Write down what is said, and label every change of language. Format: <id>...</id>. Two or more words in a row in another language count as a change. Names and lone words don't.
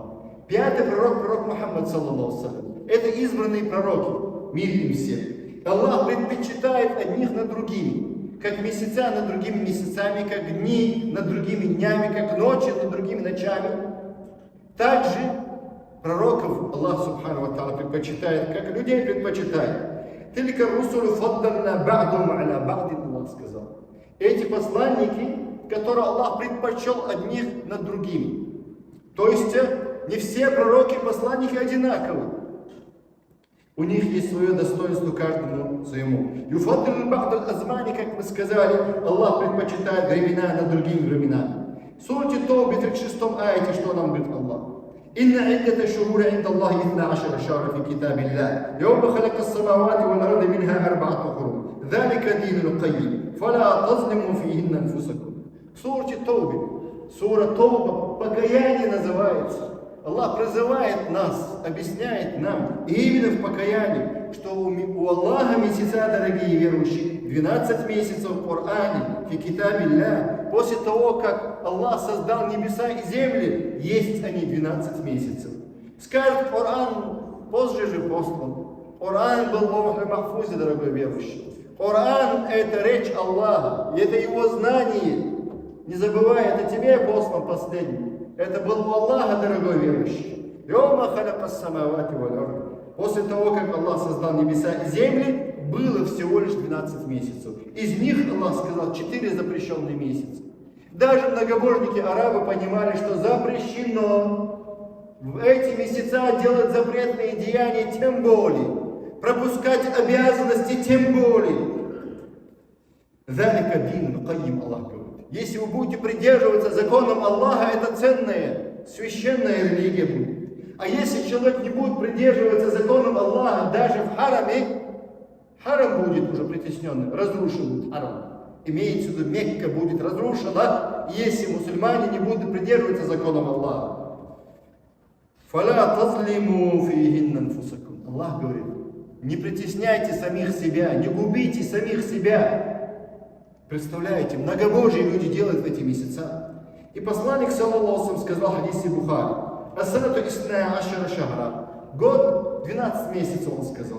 <ru>Пятый пророк Мухаммад,</ru> <ar>صلى الله عليه.</ar> <ru>Это избранные пророки, мир им всем. Аллах предпочитает одних над другими, как месяца над другими месяцами, как дни над другими днями, как ночи над другими ночами. Также пророков</ru> <ar>الله سبحانه وتعالى</ar> <ru>предпочитает, как людей предпочитает.</ru> <ar>تلك الرسل فضلنا بعضهم على بعض,</ar> <ru>Аллах сказал. Эти посланники, которые Аллах предпочел одних над другими. То есть не все пророки и посланники одинаковы. У них есть свое достоинство каждому своему.</ru> <ar>يفضل بعض الأزمان,</ar> <ru>как мы сказали, Аллах предпочитает времена над другими временами. В суре Таубе 36 аяте, что нам говорит Аллах?</ru> <ar>إن عدة الشهور عند الله 12 شهرا في كتاب الله. يوم خلق السماوات والأرض منها أربعة حرم. ذلك الدين القيم. فلا تظلموا فيهن أنفسكم.</ar> <ru>В суре Таубе, сура Тауба, покаяние называется. Аллах призывает нас, объясняет нам, и именно в покаянии, что у Аллаха месяца, дорогие верующие, 12 месяцев в Коране,</ru> <ar>في كتاب الله.</ar> <ru>После того, как Аллах создал небеса и земли, есть они 12 месяцев. Скажет, Коран позже же послан. Коран был в Лаухе Махфузе, дорогой верующий. Коран – это речь Аллаха, и это его знание. Не забывай, это тебе послан последний. Это был у Аллаха, дорогой верующий.</ru> <ar>يوم خلق السماوات والأرض.</ar> <ru>После того, как Аллах создал небеса и земли, было всего лишь 12 месяцев. Из них, Аллах сказал, 4 запрещенные месяца. Даже многобожники арабы понимали, что запрещено в эти месяца делать запретные деяния, тем более. Пропускать обязанности, тем более.</ru> <ar>ذلك دين قيم,</ar> <ru>Аллах говорит. Если вы будете придерживаться законам Аллаха, это ценная, священная религия будет. А если человек не будет придерживаться законам Аллаха, даже в хараме, харам будет уже притесненным, разрушен будет харам. Имеется в виду, Мекка будет разрушена, если мусульмане не будут придерживаться законам Аллаха.</ru> <ar>فلا تظلموا فيهن أنفسكم.</ar> <ru>Аллах говорит, не притесняйте самих себя, не губите самих себя. Представляете, многобожие люди делают в эти месяца. И посланник,</ru> <ar>صلى الله عليه,</ar> <ru>сказал в хадисе Бухари:</ru> <ar>«السنة اثنا عشر شهرا».</ar> <ru>Год 12 месяцев, он сказал.</ru>